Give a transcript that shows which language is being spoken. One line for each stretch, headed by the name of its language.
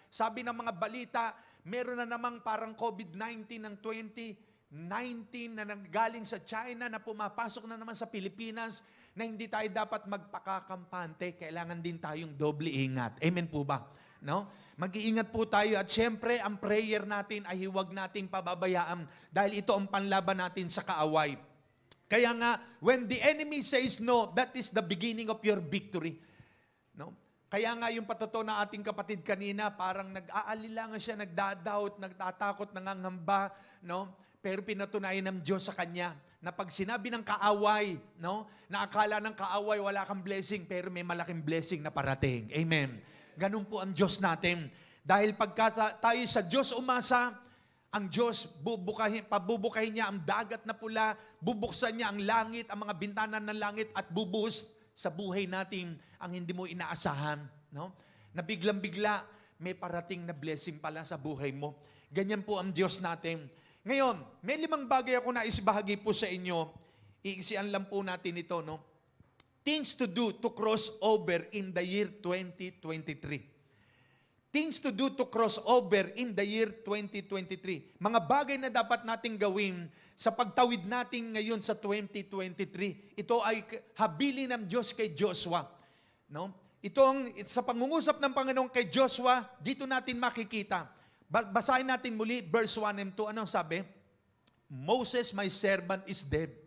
Filipino: Sabi ng mga balita, meron na namang parang COVID-19 ng 2019 na nanggaling sa China na pumapasok na naman sa Pilipinas na hindi tayo dapat magpakakampante. Kailangan din tayong doble ingat. Amen po ba? No? Mag-iingat po tayo at syempre ang prayer natin ay huwag nating pababayaan dahil ito ang panlaban natin sa kaaway. Kaya nga,
English: when the enemy says no, that is the beginning of your victory.
Filipino: No? Kaya nga yung patuto na ating kapatid kanina, parang nag-aalilangan siya, nagdadoubt, nagtatakot, nangangamba, no? Pero pinatunayan ng Diyos sa kanya na pag sinabi ng kaaway, no? Na akala ng kaaway wala kang blessing, pero may malaking blessing na parating. Amen. Ganun po ang Diyos natin. Dahil pagka tayo sa Diyos umasa, ang Diyos, pabubukahin niya ang dagat na pula, bubuksan niya ang langit, ang mga bintana ng langit, at bubuhos sa buhay natin ang hindi mo inaasahan. No? Na biglang-bigla, may parating na blessing pala sa buhay mo. Ganyan po ang Diyos natin. Ngayon, may 5 bagay ako na isbahagi po sa inyo. Iisian lang po natin ito. No?
English: Things to do to cross over in the year 2023. Things to do to cross over in the year 2023.
Filipino: Mga bagay na dapat nating gawin sa pagtawid natin ngayon sa 2023. Ito ay habilin ng Diyos kay Joshua. No? Itong sa pangungusap ng Panginoon kay Joshua, dito natin makikita. Basahin natin muli verse 1 and 2. Anong sabi?
English: Moses, my servant, is dead.